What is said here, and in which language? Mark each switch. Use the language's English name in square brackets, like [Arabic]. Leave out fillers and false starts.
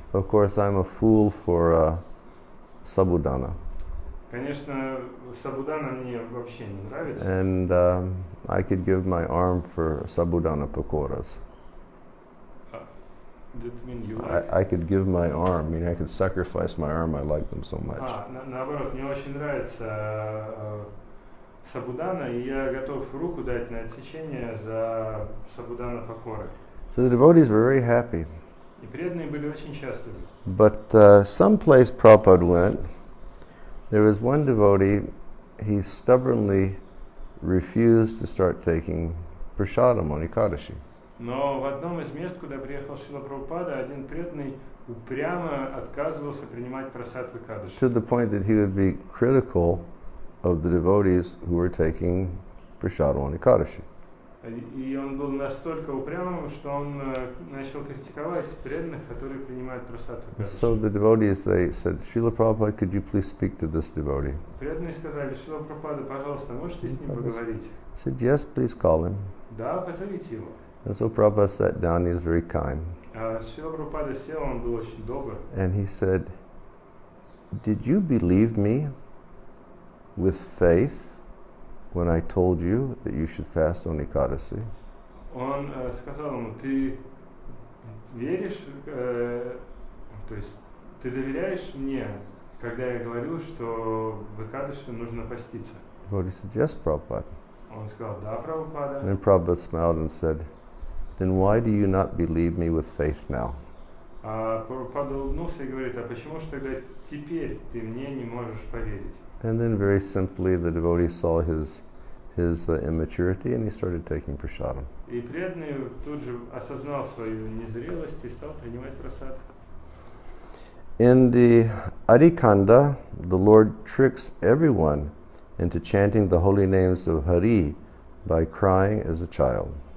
[English] Of course, I'm a fool for sabudana, [Russian] Конечно, сабудана мне вообще не нравится. [English] and I could give my arm for sabudana pakoras. That mean you like? I could give my arm. I mean, I could sacrifice my arm. I like them so much. [Russian] Наоборот, мне очень нравится сабудана, и я готов руку дать на отсечение за сабудана покоры. [English] So the devotees were very happy. [Russian] И преданные были очень счастливы. [English] But someplace Prabhupada went, there was one devotee, he stubbornly refused to start taking prasadam on Ekadashi. [Russian] Но в одном из мест, куда приехал Шрила Прабхупада, один преданный упрямо отказывался принимать прасад в Экадыши. [English] To the point that he would be critical of the devotees who were taking prasadam on Ekadashi. [Russian] И он был настолько упрямым, что он начал критиковать преданных, которые принимают прасад в Экадыши. [English] So the devotees, they said, Srila Prabhupada, could you please speak to this devotee? [Russian] Преданные сказали: Шрила Прабхупада, пожалуйста, можете с ним поговорить? [English] He said, yes, please call him. [Russian] Да, позовите его. [English] And so Prabhupada sat down, he was very kind. [Russian] Шрила Прабхупада сел, он был очень добр. [English] And he said, did you believe me with faith when I told you that you should fast on Ekadasi? [Russian] Он сказал ему: ты веришь, то есть ты доверяешь мне, когда я говорю, что в Экадыши нужно поститься? [English] Devotee said, yes, Prabhupada. [Russian] Он сказал: да, Прабхупада. [English] And then Prabhupada smiled and said, then why do you not believe me with faith now? [Russian] Прабхупада улыбнулся и говорит: а почему же тогда теперь ты мне не можешь поверить? [English] And then very simply the devotee saw his immaturity and he started taking prasadam. [Russian] И преданный тут же осознал свою незрелость и стал принимать прасад. [English] In the Adikanda, the Lord tricks everyone into chanting the holy names of Hari by crying as a child.